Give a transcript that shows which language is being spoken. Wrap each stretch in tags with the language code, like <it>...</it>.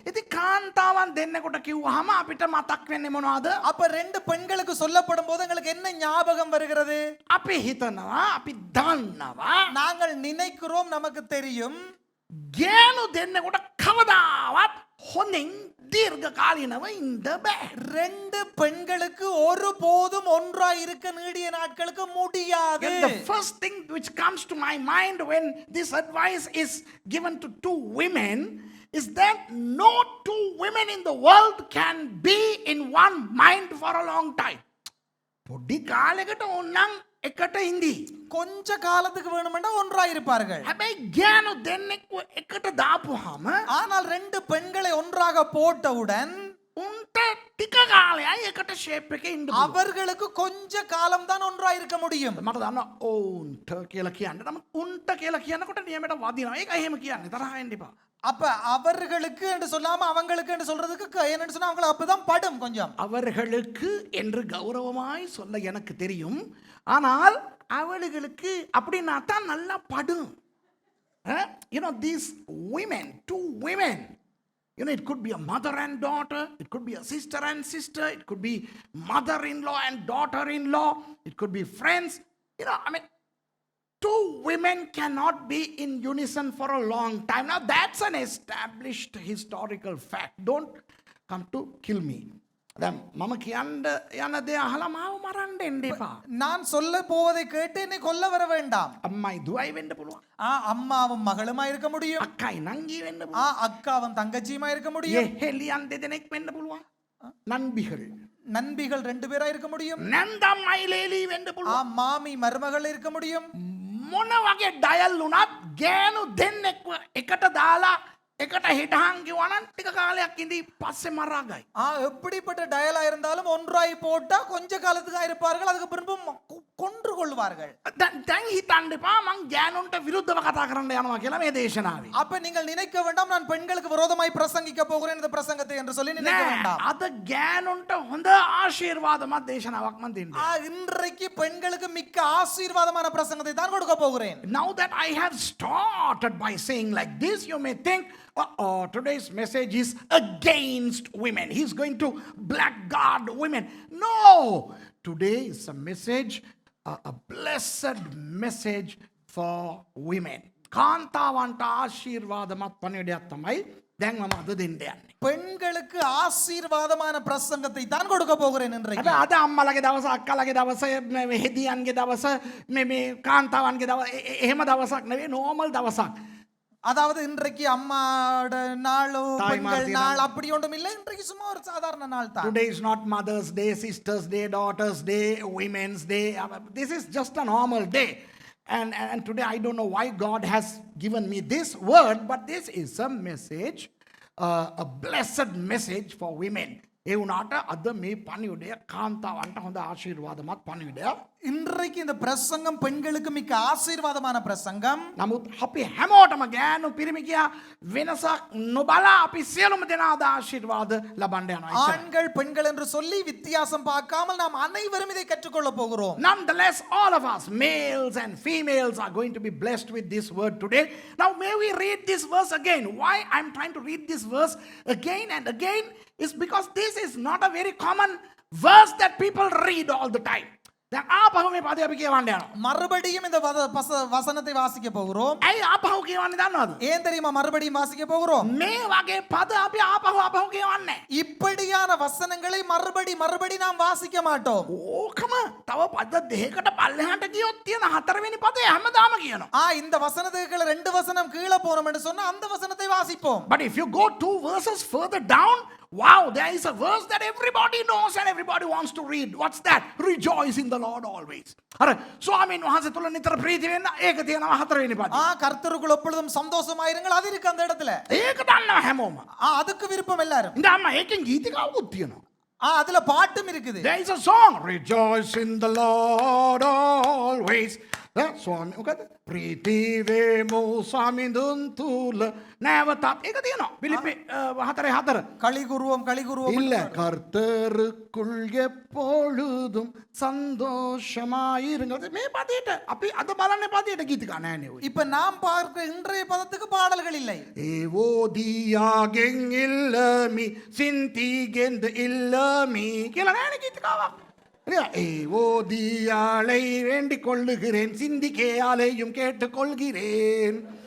<si>ඉතින් කාන්තාවන් දෙන්නෙකුට කිව්වහම අපිට මතක් වෙන්නේ මොනවද?</si> <ta>அப்ப ரெண்டு பெண்களுக்கு சொல்லப்படும் போது எங்களுக்கு என்ன ஞாபகம் வருகிறது?</ta> <si>අපි හිතනවා, අපි දන්නවා</si> <ta>நாங்கள் நினைக்கிறோம், நமக்கு தெரியும்,</ta> <si>ගෑනු දෙන්නෙකුට කවදාවත් හොඳින් දීර්ඝ කාලීනව ඉන්න බෑ.</si> <ta>ரெண்டு பெண்களுக்கு ஒருபோதும் ஒன்றாய் இருக்க நீடிய நாட்களுக்கு முடியாது.</ta> <en>And the first thing which comes to my mind when this advice is given to two women is that no two women in the world can be in one mind for a long time.</en> <si>පොඩි කාලයකට ඕනනම් එකට ඉඳී.</si> <ta>கொஞ்ச காலத்துக்கு வேணுமெண்டா ஒன்றாய் இருப்பார்கள்.</ta> <si>හැබැයි ගෑනු දෙන්නෙක්ව එකට දාපුවාම</si> <ta>ஆனால் ரெண்டு பெண்களை ஒன்றாக போட்டவுடன்</ta> <si>උන්ට ටික කාලයයි එකට ෂේප් එකේ ඉන්න පුළුවන්.</si> <ta>அவர்களுக்கு கொஞ்ச காலம் தான் ஒன்றாய் இருக்க முடியும்.</ta> <si>මට දන්නවා ඔවුන්ට කියලා කියන්න. නමුත් උන්ට කියලා කියනකොට නියමයට වදිනවා. ඒක එහෙම කියන්නේ. තරහ වෙන්න එපා.</si> <ta>அப்ப அவர்களுக்கு என்று சொல்லாம அவங்களுக்கு என்று சொல்றதுக்கு என்னன்னு சொன்னா அவங்களுக்கு அப்பதான் படும் கொஞ்சம். அவர்களுக்கு என்று கௌரவமாய் சொல்ல எனக்கு தெரியும். ஆனால் அவளுகளுக்கு அப்படின்னா தான் நல்லா படும்.</ta> <en>You know, these women, two women, you know, it could be a mother and daughter, it could be a sister and sister, it could be mother-in-law and daughter-in-law, it could be friends. You know, I mean, two women cannot be in unison for a long time. Now that's an established historical fact. Don't come to kill me.</en> <si>දැන් මම කියන්න යන දේ අහලා මාව මරන්න එන්න එපා.</si> <ta>நான் சொல்ல போவதை கேட்டு என்னை கொல்ல வர வேண்டாம்.</ta> <si>අම්මයි දුවයි වෙන්න පුළුවන්.</si> <ta>அம்மாவும் மகளுமா இருக்க முடியும்.</ta> <si>අක්කයි නංගි වෙන්න පුළුවන්.</si> <ta>அக்காவும் தங்கச்சியுமா இருக்க முடியும்.</ta> <si>හෙලියන් දෙදෙනෙක් වෙන්න පුළුවන්.</si> <ta>නන්බිகள். நண்பிகள் ரெண்டு பேரா இருக்க முடியும்.</ta> <si>නැන්දම් අයිලේලි වෙන්න පුළුවන්.</si> <ta>மாமி மருமகள் இருக்க முடியும்.</ta> <si>මොන වගේ ඩයල් වුණත් ගෑනු දෙන්නෙක්ව එකට දාලා එකට හිටහන් කිව්වනම් ටික කාලයක් ඉඳි පස්සේ මරාගයි.</si> <ta>எப்படிப்பட்ட டயலா இருந்தாலும் ஒன்றாய் போட்டா கொஞ்ச காலத்துக்கு இருப்பார்கள், அதுக்கு பிறகு கொன்று கொள்வார்கள்.</ta> <si>දැන් හිතන්න එපා මං ගෑනුන්ට විරුද්ධව කතා කරන්න යනවා කියලා මේ දේශනාවේ.</si> <ta>அப்ப நீங்கள் நினைக்க வேண்டாம் நான் பெண்களுக்கு விரோதமாய் பிரசங்கிக்க போகிறேன் இந்த பிரசங்கத்தை என்று சொல்லி நினைக்க வேண்டாம்.</ta> <si>අද ගෑනුන්ට හොඳ ආශිර්වාදමත් දේශනාවක් මන් දෙන්න.</si> <ta>இன்றைக்கு பெண்களுக்கு மிக்க ஆசீர்வாதமான பிரசங்கத்தை தான் கொடுக்க போகிறேன்.</ta> <en>Now that I have started by saying like this, you may think, today's message is against women. He's going to blackguard women. No, today is a message, a blessed message for women.</en> <si>කාන්තාවන්ට ආශිර්වාදමත් පණිවිඩයක් තමයි දැන් මම අද දෙන්න යන්නේ.</si> <ta>பெண்களுக்கு ஆசீர்வாதமான பிரசங்கத்தை தான் கொடுக்க போகிறேன் இன்றைக்கு.</ta> <si>හැබැයි අද අම්මලගේ දවස, අක්කලගේ දවස, මේ හෙදියන්ගේ දවස, මේ කාන්තාවන්ගේ දවස එහෙම දවසක් නෙවෙයි, normal දවසක්.</si> <ta>அதாவது இன்றைக்கு அம்மாட நாள், தாய்மார் பெண்கள் தினம். நாள் அப்படி ஒன்றும் இல்லை. இன்றைக்கு சும்மா ஒரு சாதாரண நாள் தான்.</ta> <en>Today is not Mother's Day, Sisters Day, Daughters Day, Women's Day. This is just a normal day. And today I don't know why God has given me this word, but this is a message, a blessed message for women.</en> <si>ඒ වුණාට අද මේ පණිවිඩය කාන්තාවන්ට හොඳ ආශිර්වාදමත් පණිවිඩයක්.</si> <ta>இன்றைக்கு இந்த பிரசங்கம் பெண்களுக்கு மிக்க ஆசீர்வாதமான பிரசங்கம்.</ta> <si>නමුත් අපි හැමෝටම ගෑනු පිරිමි කියා වෙනසක් නොබලා අපි සියලුම දෙනා අද ආශිර්වාද ලබන්න යනවා.</si> <ta>ஆண்கள் பெண்கள் என்று சொல்லி வித்தியாசம் பார்க்காமல் நாம் அனைவரும் இதை கற்றுக்கொள்ள போகிறோம்.</ta> <en>Nonetheless, all of us, males and females, are going to be blessed with this word today. Now, may we read this verse again. Why I'm trying to read this verse again and again is because this is not a very common verse that people read all the time.</en> <si>දැන් ආපහු මේ පදේ අපි කියවන්න යනවා.</si> <ta>மறுபடியும் இந்த வசனத்தை வாசிக்க போகிறோம்.</ta> <si>ඇයි ආපහු කියවන්නේ දන්නවද?</si> <ta>ஏன் தெரியுமா மறுபடியும் வாசிக்க போகிறோம்?</ta> <si>මේ වගේ පද අපි ආපහු කියවන්නේ.</si> <ta>இப்படியான வசனங்களை மறுபடி நாம் வாசிக்க மாட்டோம்.</ta> <si>ඕකම තව පද දෙකකට පල්ලෙහාට ගියොත් තියෙන හතරවෙනි පදේ හැමදාම කියනවා.</si> <ta>இந்த வசனத்துக்கு ரெண்டு வசனம் கீழே போறோம் என்று சொன்னா அந்த வசனத்தை வாசிப்போம்.</ta> <en>But if you go 2 verses further down, wow, there is a verse that everybody knows and everybody wants to read. What's that? Rejoice in the Lord always.</en> <si>අර ස්වාමීන් වහන්සේ තුල නිතර ප්‍රීති වෙන්න ඒක තියෙනවා 4 වෙනි පදේ.</si> <ta>கர்த்தருக்குள் எப்பொழுதும் சந்தோஷமாயிருங்கள் அது இருக்கு அந்த இடத்துல.</ta> <si>ඒක දන්නවා හැමෝම.</si> <ta>அதுக்கு விருப்பம் எல்லாரும்.</ta> <si>ඉතින් අම්මා ඒකෙන් ගීතිකාවකුත් තියෙනවා.</si> <ta>அதுல பாட்டும் இருக்குது.</ta> <en>There is a song, Rejoice in the Lord always.</en> <si>ස්වාමී මොකද? ප්‍රීති වේමු ස්වාමිඳුන් තුල නැවතත් ඒක තියෙනවා. පිලිපි 4:4.</si> <ta>களி கூறுவோம். இல்ல கர்த்தருக்குள் எப்பொழுதும் சந்தோஷமாயிருங்கள்.</ta> <si>මේ පදේට අපි අද බලන්නේ පදේට ගීතිකා නෑනේ ඔය.</si> <ta>இப்ப நாம் பார்க்கிற இன்றைய பதத்துக்கு பாடல்கள் இல்லை.</ta> <si>ඒවෝදියාගෙන් ඉල්ලමි සින්තිගෙන්ද ඉල්ලමි කියලා නෑනේ ගීතිකාවක්.</si> <ta>ஏவோதியாளை வேண்டிக் கொள்ளுகிறேன் சிந்திக்கேயாலையும் கேட்டுக் கொள்கிறேன்.</ta>